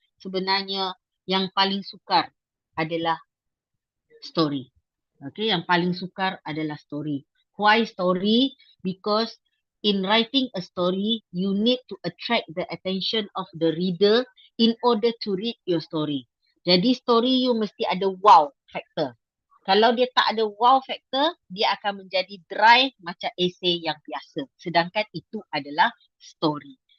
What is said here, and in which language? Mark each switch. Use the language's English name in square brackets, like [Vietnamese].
[Malay] Sebenarnya yang paling sukar adalah story. Okay, yang paling sukar adalah story. [English] Why story? Because in writing a story, you need to attract the attention of the reader in order to read your story. [Malay] Jadi story you mesti ada wow factor. Kalau dia tak ada wow factor, dia akan menjadi dry macam essay yang biasa. Sedangkan itu adalah story.